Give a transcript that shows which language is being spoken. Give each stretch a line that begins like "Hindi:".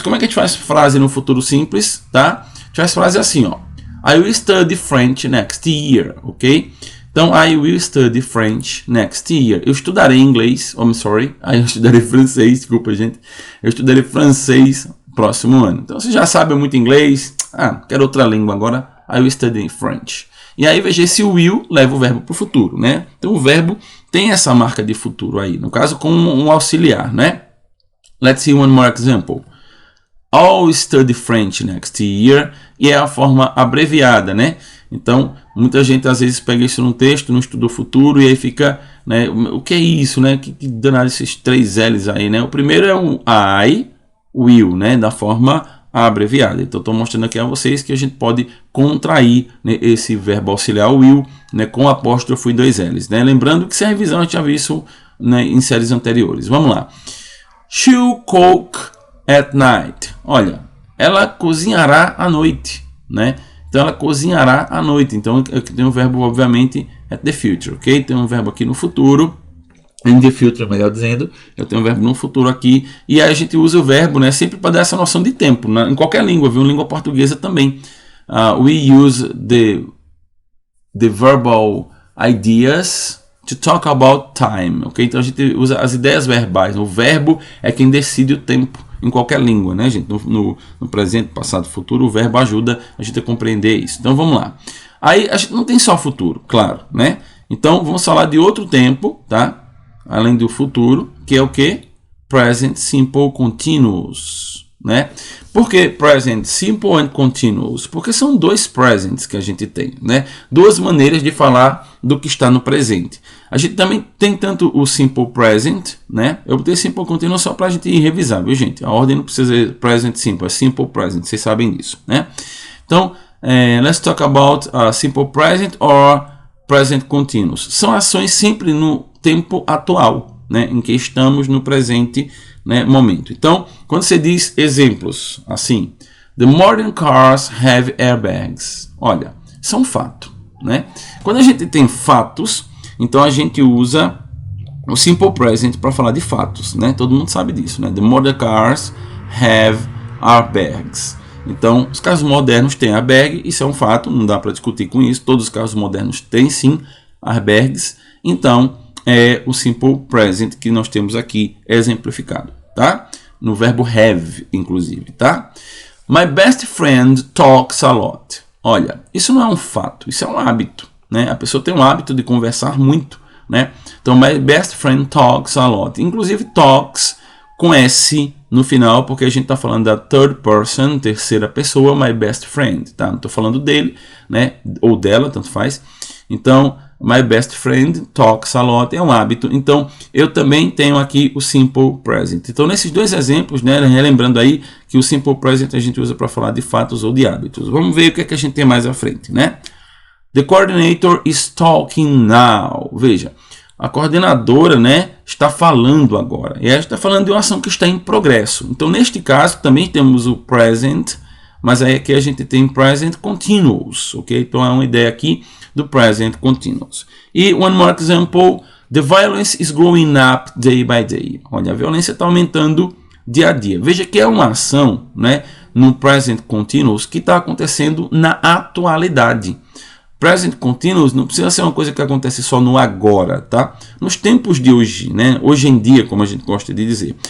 Portuguese: Como é que a gente faz frase no futuro simples? Tá? A gente faz frase assim, ó.
English: I will study French next year, ok? Então, I will study French next year.
Portuguese: Eu estudarei inglês, eu estudarei francês, desculpa, gente. Eu estudarei francês próximo ano. Então, você já sabe muito inglês. Quero outra língua agora.
English: I will study French.
Portuguese: E aí, veja, esse will leva o verbo para o futuro, né? Então, o verbo tem essa marca de futuro aí, no caso, com um auxiliar, né?
English: Let's see one more example. I'll study French next year.
Portuguese: E é a forma abreviada, né? Então, muita gente às vezes pega isso num texto, não estudou futuro, e aí fica, né? O que é isso, né? Que danado esses 3 L's aí, né? O primeiro é o I, will, né? Da forma abreviada. Então, estou mostrando aqui a vocês que a gente pode contrair, né, esse verbo auxiliar will, né, com apóstrofo e 2 L's. Né? Lembrando que se a revisão a gente já viu isso, né, em séries anteriores. Vamos lá.
English: She'll cook at night.
Portuguese: Olha, ela cozinhará à noite. Né? Então, ela cozinhará à noite. Então, eu tenho um verbo, obviamente,
English: at the future.
Portuguese: Ok? Tem um verbo aqui no futuro.
English: In the future,
Portuguese: melhor dizendo, eu tenho um verbo no futuro aqui, e aí a gente usa o verbo, né, sempre para dar essa noção de tempo, né, em qualquer língua, viu? Língua portuguesa também.
English: We use the verbal ideas to talk about time, ok?
Portuguese: Então a gente usa as ideias verbais, o verbo é quem decide o tempo em qualquer língua, né, gente? No presente, passado, futuro, o verbo ajuda a gente a compreender isso. Então vamos lá. Aí a gente não tem só futuro, claro, né? Então, vamos falar de outro tempo, tá? Além do futuro, que é o que? Present Simple Continuous, né? Por que Present Simple and Continuous? Porque são dois presents que a gente tem, né? Duas maneiras de falar do que está no presente. A gente também tem tanto o Simple Present, né? Eu botei Simple Continuous só para a gente revisar, viu, gente? A ordem não precisa ser Present Simple, é Simple Present, vocês sabem disso, né?
English: Então, let's talk about Simple Present or Present Continuous.
Portuguese: São ações sempre no tempo atual, né? Em que estamos no presente, né, momento. Então, quando você diz exemplos assim,
English: the modern cars have airbags.
Portuguese: Olha, isso é um fato, né? Quando a gente tem fatos, então a gente usa o Simple Present para falar de fatos, né? Todo mundo sabe disso, né?
English: The modern cars have airbags.
Portuguese: Então, os carros modernos têm airbag, isso é um fato, não dá para discutir com isso. Todos os carros modernos têm sim airbags. Então, é o Simple Present que nós temos aqui exemplificado, tá? No verbo have, inclusive, tá?
English: My best friend talks a lot.
Portuguese: Olha, isso não é um fato, isso é um hábito, né? A pessoa tem um hábito de conversar muito, né?
English: Então, my best friend talks a lot.
Portuguese: Inclusive, talks com S no final, porque a gente está falando da third person, terceira pessoa, my best friend, tá? Não estou falando dele, né? Ou dela, tanto faz. Então,
English: my best friend talks a lot
Portuguese: é um hábito. Então, eu também tenho aqui o Simple Present. Então, nesses dois exemplos, né, relembrando aí que o Simple Present a gente usa para falar de fatos ou de hábitos. Vamos ver o que é que a gente tem mais à frente, né?
English: The coordinator is talking now.
Portuguese: Veja, a coordenadora, né, está falando agora. E ela está falando de uma ação que está em progresso. Então, neste caso, também temos o present, mas aí aqui a gente tem present continuous, ok? Então, é uma ideia aqui do present continuous.
English: E one more example, the violence is growing up day by day.
Portuguese: Olha, a violência está aumentando dia a dia. Veja que é uma ação, né, no present continuous que está acontecendo na atualidade. Present continuous não precisa ser uma coisa que acontece só no agora, tá? Nos tempos de hoje, né? Hoje em dia, como a gente gosta de dizer.